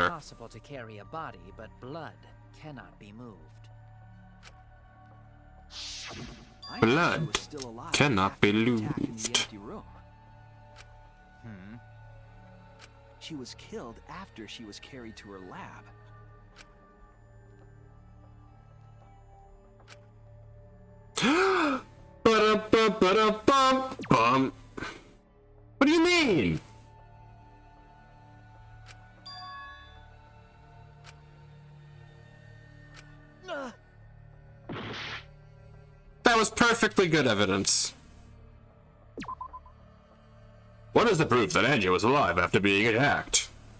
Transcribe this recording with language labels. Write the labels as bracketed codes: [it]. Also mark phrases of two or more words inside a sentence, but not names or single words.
[en] It's possible to carry a body, but blood cannot be moved. I thought she Blood was still alive cannot after be the attack in the moved. empty room. She was killed after she was carried to her lab. Ba-da-ba-ba-da-bum-bum. What do you mean? That was perfectly good evidence. What is the proof that Angie was alive after being attacked?